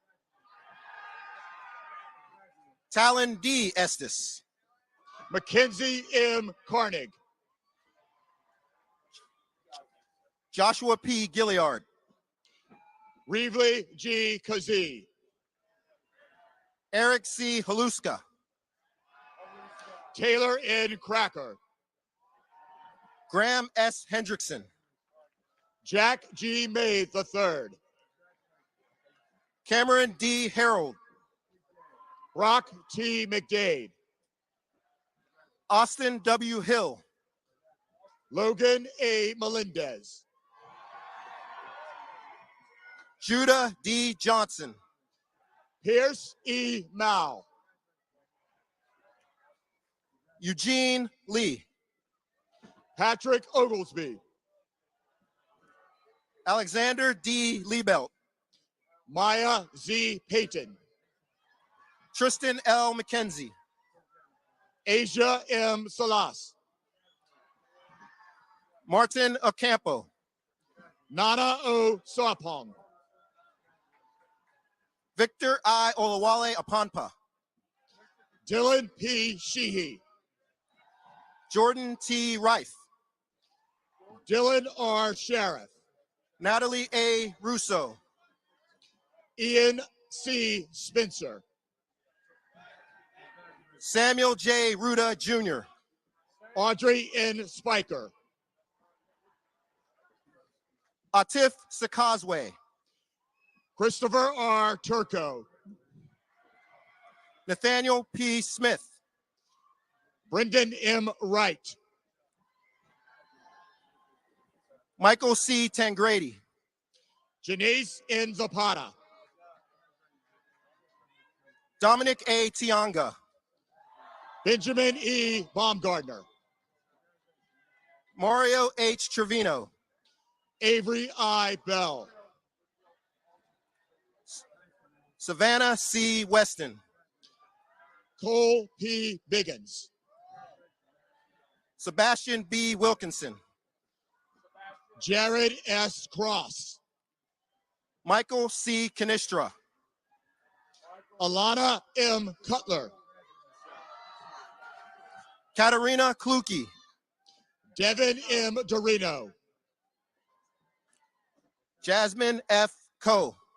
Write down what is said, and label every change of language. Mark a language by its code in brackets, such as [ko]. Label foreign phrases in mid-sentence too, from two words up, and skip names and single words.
[en] Talon D. Estes. Mackenzie M. Carnig. Joshua P. Gilliard. Reevely G. Kazee. Eric C. Haluska. Taylor N. Cracker. Graham S. Hendrickson. Jack G. May III. Cameron D. Harold. Brock T. McDade. Austin W. Hill. Logan A. Melendez. Judah D. Johnson. Pierce E. Mao. Eugene Lee. Patrick Oglesby. Alexander D. Liebelt. Maya Z. Payton. Tristan L. McKenzie. Asia M. Salas. Martin Ocampo. Nana O. Sarpong. Victor I. Olawale Aponpa. Dylan P. Sheehy. Jordan T. Rife. Dylan R. Sheriff, Natalie A. Russo, Ian C. Spencer, Samuel J. Ruda Jr., Audrey N. Spiker, Atif Sakazwe, Christopher R. Turco, Nathaniel P. Smith, Brendan M. Wright, Michael C. Tangrady, Janice N. Zapata, Dominic A. Tianga, Benjamin E. Baumgardner, Mario H. Trevino, Avery I. Bell, Savannah C. Weston, Cole P. Biggins, Sebastian B. Wilkinson, Jared S. Cross, Michael C. Canistra, Alana M. Cutler, Katarina Kluki, Devin M. Dorino, Jasmine F. Coe,